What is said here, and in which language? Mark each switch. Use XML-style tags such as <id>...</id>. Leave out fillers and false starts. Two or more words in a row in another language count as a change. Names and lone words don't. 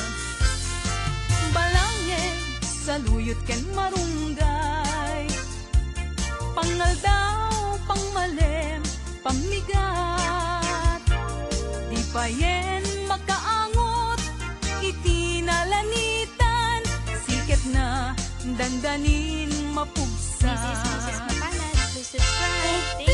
<ilo>Balangeg saluyot ken marunggay, pangaldaw pangmalem pamigat, di payen makaangot itinalanitan, siket na dandanin mapugsa.</ilo> <en>This is Mrs. Mapanat. Please subscribe. Thank you.</en>